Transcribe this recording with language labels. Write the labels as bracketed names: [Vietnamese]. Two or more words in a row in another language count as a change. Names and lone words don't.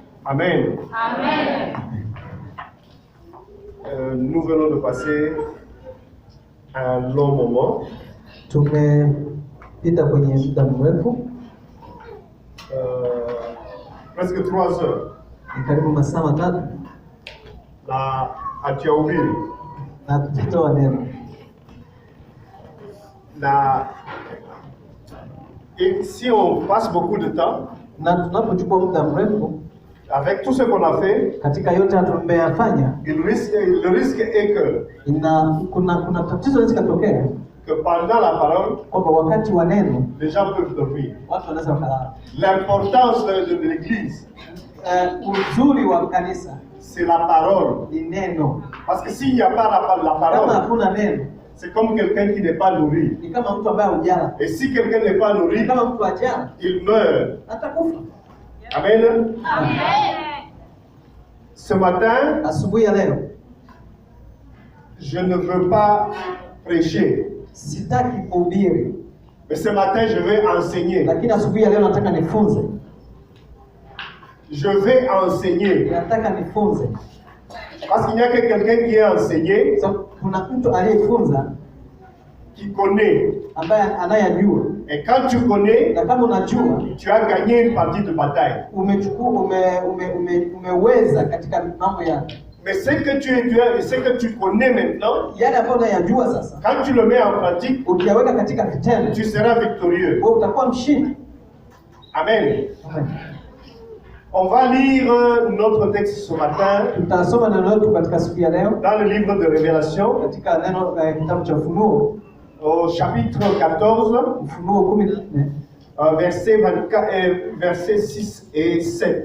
[French] Amen. [Swahili] Amen. [French] Nous venons de passer un long moment. [Swahili] Tumepita kwenye muda mrefu, [French] Presque 3 heures. [Swahili] ni karibu masaa matatu [French] Là, à Tiaouville. [Swahili] na tutatoa neno. [French] Là, et si on passe beaucoup de temps, [Swahili] Na tunapochukua muda mrefu [French] avec tout ce qu'on a fait, [Swahili] katika yote tumeyafanya, [French] le risque est [Swahili] kuna tatizo linaweza kutokea [French] que pendant la parole, [Swahili] kwamba wakati wa neno [French] les gens peuvent dormir. [Swahili] watu wanaweza wakalala. [French] L'importance de l'église, [Swahili] Uzuri wa kanisa [French] c'est la parole. [Swahili] ni neno. [French] Parce que s'il n'y a pas la [Swahili] Kama [French] parole, [Swahili] hakuna neno, [French] c'est comme quelqu'un qui n'est pas nourri. [Swahili] ni kama mtu ambaye hujala. [French] Et si quelqu'un n'est pas [Swahili] Ni [French] nourri, [Swahili] kama mtu hajala [French] il meurt. [Swahili] atakufa. [French] Amen. [Swahili] Amen. [French] Ce matin, [Swahili] Asubuhi ya leo [French] je ne veux pas prêcher, [Swahili] sitaki kuhubiri, [French] mais ce matin, je vais enseigner. [Swahili] lakini asubuhi ya leo nataka nifunze. [French] Je vais enseigner. [Swahili] Nataka nifunze. [French] Parce qu'il n'y a que quelqu'un qui est enseigné, [Swahili] So, kuna mtu aliyefunza [French] qui connaît. [Swahili] ambaye anayajua, [French] Et quand tu connais, [Swahili] na kama unajua [French] tu as gagné une partie de bataille. [Swahili] umeweza katika mambo ya [French] Mais ce que tu connais maintenant, [Swahili] yale ambayo unayajua sasa, [French] quand tu le mets en pratique, [Swahili] ukiyaweka katika vitendo, [French] tu seras victorieux. [Swahili] wewe utakuwa mshindi. [French] Amen. [Swahili] Amen. [French] On va lire notre texte ce matin [Swahili] Tutasoma neno letu katika siku ya leo [French] dans le livre de Révélation, [Swahili] katika neno kitabu cha Ufunuo, [French] au chapitre 14, [Swahili] Ufunuo 14 [French] versets 6 et 7.